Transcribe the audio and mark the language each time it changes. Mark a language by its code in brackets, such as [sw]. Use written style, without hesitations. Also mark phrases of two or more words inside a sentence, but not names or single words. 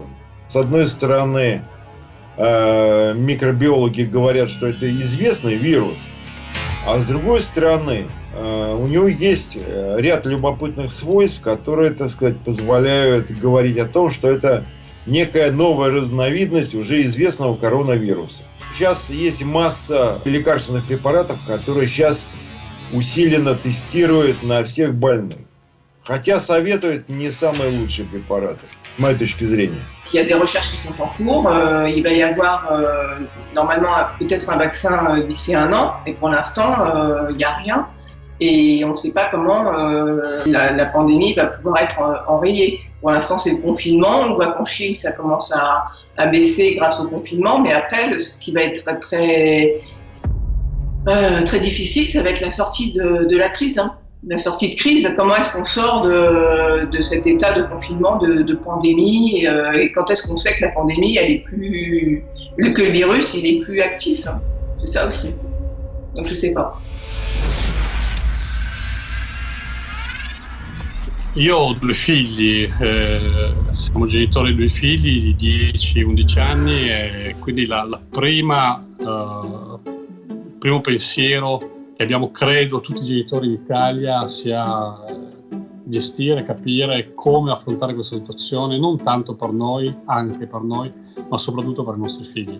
[ru] С одной стороны, микробиологи говорят, что это известный вирус, а с другой стороны, у него есть ряд любопытных свойств, которые, так сказать, позволяют говорить о том, что это некая новая разновидность уже известного коронавируса. Сейчас есть масса лекарственных препаратов, которые сейчас усиленно тестируют на всех больных. Хотя советуют не самые лучшие препараты. с моей точки зрения. [fr] Il y a des recherches qui sont en cours. Il va y avoir normalement peut-être un vaccin d'ici 1 an, et pour l'instant, il n'y a rien. Et on ne sait pas comment la pandémie va pouvoir être enrayée. Pour l'instant, c'est le confinement. On voit qu'en Chine, ça commence à baisser grâce au confinement. Mais après, ce qui va être très difficile, ça va être la sortie de la crise. La sortie de crise, comment est-ce qu'on sort de cet état de confinement, de pandémie, et quand est-ce qu'on sait que la pandémie, elle est plus, que le virus, il est plus actif. C'est ça aussi. Donc je sais pas. [it] Io ho 2 figli, siamo genitori di 2 figli di 10-11 anni, e quindi primo pensiero che abbiamo, credo, tutti i genitori in Italia sia gestire, capire come affrontare questa situazione, non tanto per noi, anche per noi, ma soprattutto per i nostri figli.